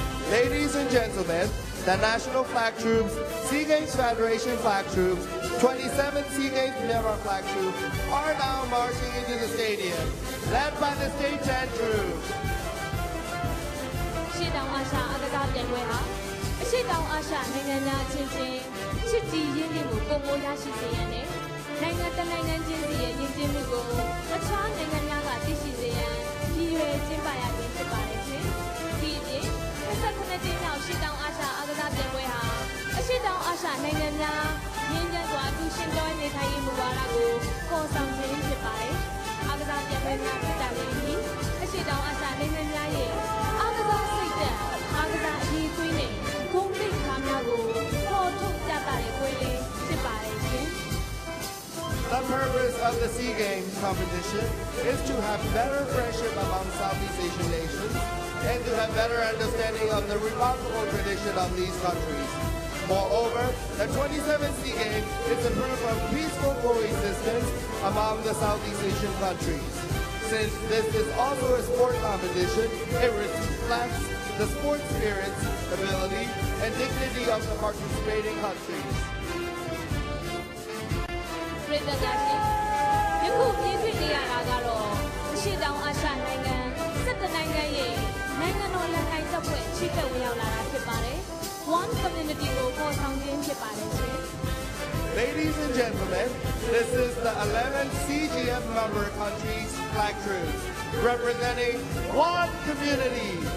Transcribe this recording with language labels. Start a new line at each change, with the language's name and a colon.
English: Ladies and gentlemen, the National Flag Troops, SEA Games Federation Flag Troops, 27 SEA Games Myanmar Flag Troops are now marching into the stadium, led by the State 10 Troops.
Burmese: ရှေ့တောင်အာရှအားကစားပြိုင်ပွဲဟာအရှေ့တောင်အာရှနိုင်ငံများအချင်းချင်းချစ်ကြည်ရင်းနှီးမှုပုံမိုးရရှိစေရန်နဲ့နိုင်ငံတကာနိုင်ငံချင်းစီရဲ့ယဉ်ကျေးမှုကိုအခြားနိုင်ငံများကသိရှိစေရန်ရည်ရွယ်ကျင်းပရခြင်းဖြစ်ပါတယ်ရှင်။ဒီအပြင်28ကြိမ်မြောက်ရှေ့တောင်အာရှအားကစားပြိုင်ပွဲဟာ အရှေ့တောင်အာရှနိုင်ငံများငြိမ်းချမ်းစွာအတူရှင်တွဲနေထိုင်ရေးမူဝါဒကိုပေါ်ဆောင်ခြင်းဖြစ်ပါတယ်။အားကစားပြိုင်ပွဲများဖြစ်တာလည်းဒီအရှေ့တောင်အာရှနိုင်ငံများရဲ့အားကစားစိတ်ဓာတ်အားကစားအရေးသွေးနဲ့ဂုဏ်သိက္ခာများကိုပေါ်ထုတ်ပြသတဲ့ပွဲလေးဖြစ်ပါတယ်ရှင်။
English: The purpose of the SEA Games competition is to have better friendship among Southeast Asian nations and to have better understanding of the remarkable tradition of these countries. Moreover, the 27th SEA Games is a proof of peaceful coexistence among the Southeast Asian countries. Since this is also a sport competition, it reflects the sport spirit, ability, and dignity of the participating countries.
Burmese: ပြည်သက်များရှင်ယခုမြင်တွေ့နေရတာကတော့အရှေ့တောင်အာရှနိုင်ငံ17နိုင်ငံရဲ့နိုင်ငံတော်လက်ကိုင်တပ်ဖွဲ့ချီတက်ဝင်ရောက်လာတာဖြစ်ပါတယ်
English: One Community
Burmese: ကိုပေါ်ဆောင်ခြင်းဖြစ်ပါတယ်ရှင်
English: Ladies and gentlemen, this is the 11th CGF member countries flag troops representing one community.